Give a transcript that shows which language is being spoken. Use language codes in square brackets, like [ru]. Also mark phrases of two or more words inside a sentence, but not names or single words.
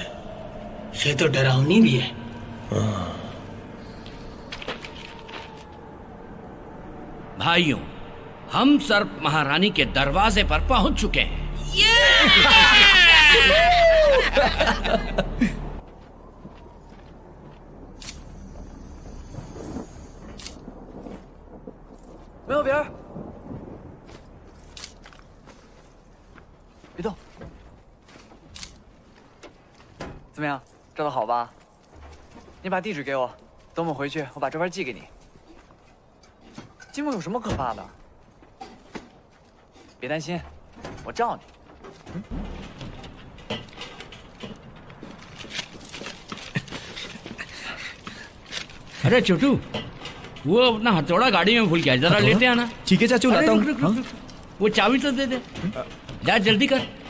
[hi] ये तो डरावनी भी है। भाइयों, हम सर्प महारानी के दरवाजे पर पहुंच चुके हैं। [zh] 没有别人，别动。怎么样，照的好吧？你把地址给我，等我们回去，我把照片寄给你。金木有什么可怕的？别担心，我罩你。 [hi] अरे छोटू, वो अपना हथौड़ा गाड़ी में भूल गया, जरा लेते आना। ठीक है चाचू, लाता हूँ। वो चाबी तो दे दे, जा जल्दी कर।